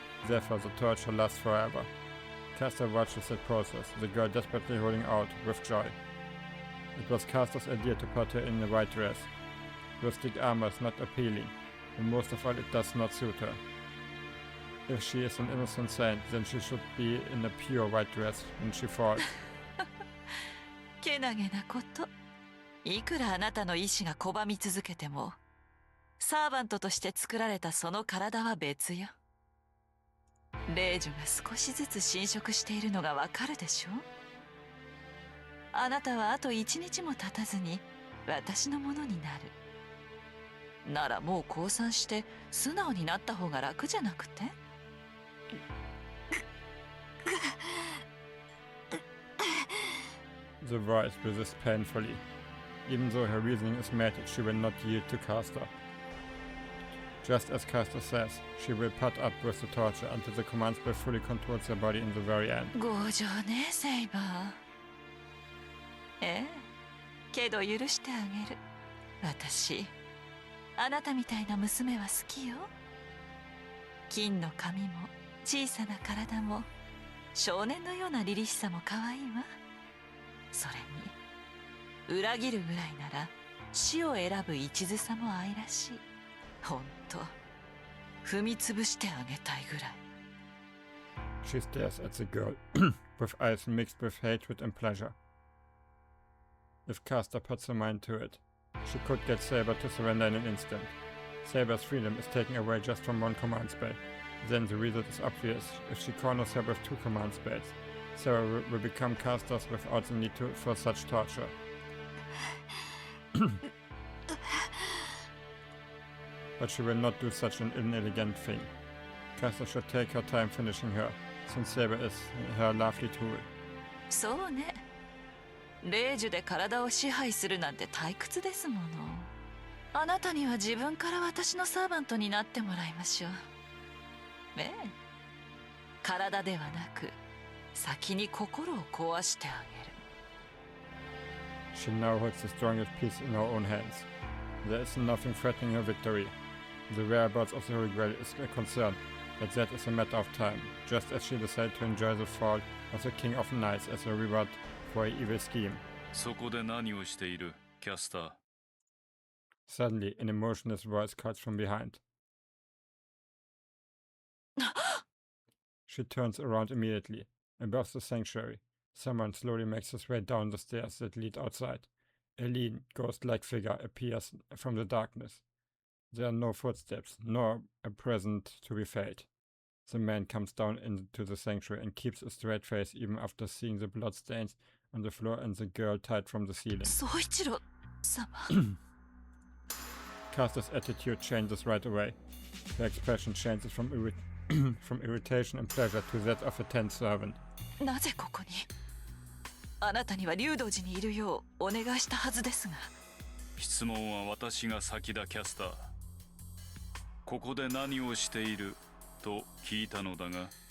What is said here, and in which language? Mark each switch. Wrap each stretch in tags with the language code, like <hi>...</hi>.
<en>Therefore, the torture lasts forever. Caster watches that process, the girl desperately holding out with joy. It was Caster's idea to put her in a white dress. Rustic armor is not appealing, and most of all it does not suit her. If she is an innocent saint, then she should be in a pure white dress when she falls.</en> <ja>けなげなこと。いくらあなたの意志が拒み続けても、サーバントとして作られたその体は別よ。レイジュが少しずつ侵食しているのがわかるでしょ。あなたはあと一日も経たずに私のものになる。ならもう降参して素直になった方が楽じゃなくて？</ja> <en>The voice resists painfully. Even though her reasoning is mated, she will not yield to Caster. Just as Caster says, she will put up with the torture until the command spell fully controls her body in the very end.</en> <ja>強情ね、セイバー。ええ、けど許してあげる。私、あなたみたいな娘は好きよ。金の髪も小さな体も少年のような凛々しさも可愛いわ。それに裏切るぐらいなら死を選ぶ一途さも愛らしい。ほんと踏み潰してあげたいぐらい。</ja> <en>She stares at the girl with eyes mixed with hatred and pleasure. If Caster puts her mind to it, she could get Saber to surrender in an instant. Saber's freedom is taken away just from one command spell. Then the result is obvious. If she corners her with two command spells, Sarah will become Caster's without the need for such torture. But she will not do such an inelegant thing. Caster should take her time finishing her, since Saber is her lovely tool.</en> <ja>そうね。レイジュで体を支配するなんて退屈ですもの。あなたには自分から私のサーバントになってもらいましょう。ええ。体ではなく、先に心を壊してあげる。</ja> <en>She now holds the strongest piece in her own hands. There is nothing threatening her victory. The whereabouts of the Holy Grail is a concern, but that is a matter of time, just as she decided to enjoy the fall of the King of Knights as a reward for her evil scheme.</en> <ja>そこで何をしている、キャスター。</ja> <en>Suddenly, an emotionless voice calls from behind. She turns around immediately. Above the sanctuary, someone slowly makes his way down the stairs that lead outside. A lean, ghost-like figure appears from the darkness. There are no footsteps, nor a present to be felt. The man comes down into the sanctuary and keeps a straight face even after seeing the bloodstains on the floor and the girl tied from the ceiling.</en> <ja>宗一郎様</ja> <en>Caster's attitude changes right away. Her expression changes from irritation and pleasure to that of a tense servant.</en> <ja>なぜここにあなたには竜道寺にいるようお願いしたはずですが。質問は私が先だ、キャスター。ここで何をしていると聞いたのだが。</ja>